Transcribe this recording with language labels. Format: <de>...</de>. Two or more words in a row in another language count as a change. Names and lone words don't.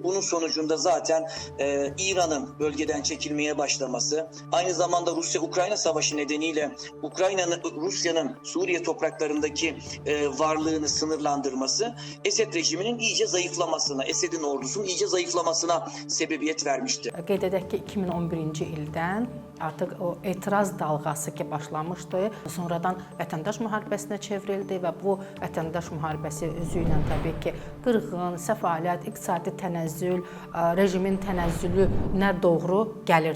<tr>Bunun sonucunda zaten İran'ın bölgeden çekilmeye başlaması, aynı zamanda Rusya-Ukrayna savaşı nedeniyle Rusya'nın Suriye topraklarındaki varlığını sınırlandırması Esed rejiminin iyice zayıflamasına, Esed'in ordusunun iyice zayıflamasına sebebiyet vermişti.</tr> <az>Qeyd edək ki, 2011-ci ildən artıq o etiraz dalğası ki başlamışdı. Sonradan vətəndaş müharibəsinə çevrildi və bu vətəndaş müharibəsi özü ilə təbii ki qırğın, səfalət, iqtisadi tənəzzül, rejimin tənəzzülünə doğru gəlirdi.</az>